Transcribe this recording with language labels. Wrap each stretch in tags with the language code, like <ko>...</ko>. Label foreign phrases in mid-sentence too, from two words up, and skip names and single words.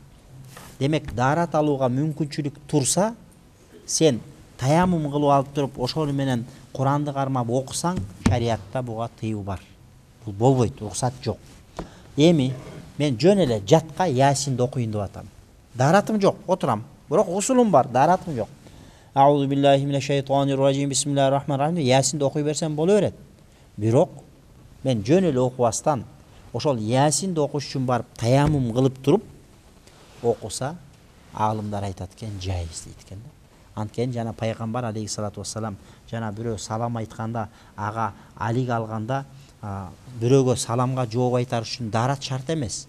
<ky>Демек, дарат алууга мүмкүнчүлүк турса, сен таяммум кылып алып туруп, ошол менен Куранды кармап окусаң, шариатта буга тыюу бар. Бул болбойт, рухсат жок. Эми мен жөн эле жатка Ясинди окуйын деп атам. Даратым жок, отурам. Бирок гусулум бар, даратым жок.</ky> <ar>أعوذ بالله من الشيطان الرجيم. بسم الله الرحمن الرحيم.</ar> <ky>Ясинди окуй берсем боло берет. Бирок мен жөн эле окубастан ошол Ясинди окуш үчүн барып таяммум кылып туруп окуса, аалымдар айтат экен, жайыз дейт экен да. Анткени жана пайгамбар</ky> <ar>عليه الصلاة والسلام</ar> <ky>жана бирөө салам айтканда, ага алик алганда бирөөгө саламга жооп айтар үчүн дарат шарт эмес.</ky>